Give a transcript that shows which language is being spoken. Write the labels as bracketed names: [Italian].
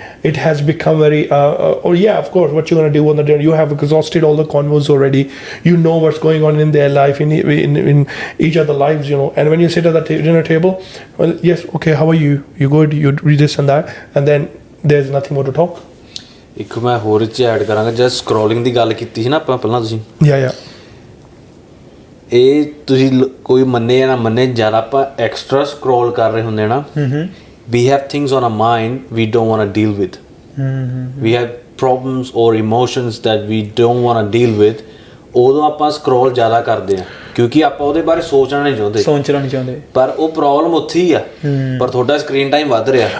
[English] It has become very of course, what you're going to do on the dinner, you have exhausted all the convos already, you know what's going on in their life, in each other lives, and when you sit at the dinner table, well, yes, okay, how are you good, you read this and that, and then there's nothing more to talk. [Punjabi] ਇੱਕ ਮੈਂ ਹੋਰ ਚ add ਕਰਾਂਗਾ, ਜਦ scrolling ਦੀ ਗੱਲ ਕੀਤੀ ਸੀ ਨਾ ਆਪਾਂ ਪਹਿਲਾਂ, ਤੁਸੀਂ ਇਹ ਤੁਸੀਂ ਕੋਈ ਮੰਨੇ ਜਾਂ ਨਾ ਮੰਨੇ, ਜਦ ਆਪਾਂ ਐਕਸਟਰਾ ਸਕਰੋਲ ਕਰ ਰਹੇ ਹੁੰਦੇ ਨਾ, [English] we have things on our mind we don't want to deal with. We have problems or emotions that we don't want to deal with. [Punjabi] ਉਦੋਂ ਆਪਾਂ ਸਕਰੋਲ ਜ਼ਿਆਦਾ ਕਰਦੇ ਆ ਕਿਉਂਕਿ ਆਪਾਂ ਉਹਦੇ ਬਾਰੇ ਸੋਚਣਾ ਨਹੀਂ ਚਾਹੁੰਦੇ ਪਰ ਉਹ ਪ੍ਰੋਬਲਮ ਉੱਥੇ ਹੀ ਆ ਪਰ ਤੁਹਾਡਾ ਸਕਰੀਨ ਟਾਈਮ ਵੱਧ ਰਿਹਾ.